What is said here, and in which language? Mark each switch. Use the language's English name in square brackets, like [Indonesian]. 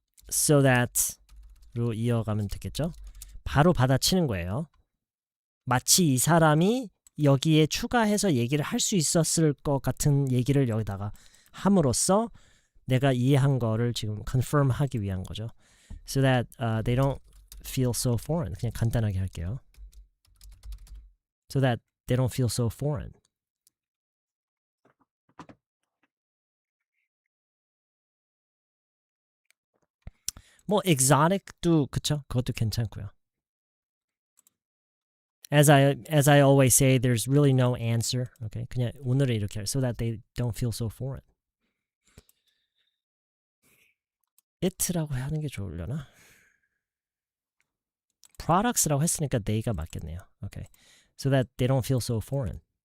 [English] So that [Korean] 로 이어가면 되겠죠? 바로 받아치는 거예요. 마치 이 사람이 여기에 추가해서 얘기를 할 수 있었을 것 같은 얘기를 여기다가 함으로써 내가 이해한 거를 지금 confirm 하기 위한 거죠. [English] So that they don't feel so foreign. [Korean] 그냥 간단하게 할게요. [English] So that they don't feel so foreign. [Korean] 뭐 exotic도 그쵸? 그것도 괜찮고요. [English] As I always say, there's really no answer. Okay, [Korean] 그냥 오늘은 이렇게 [English] so that they don't feel so foreign. [Korean] it라고 하는 게 좋으려나? products라고 했으니까 they가 맞겠네요. [English] Okay, so that they don't feel so foreign.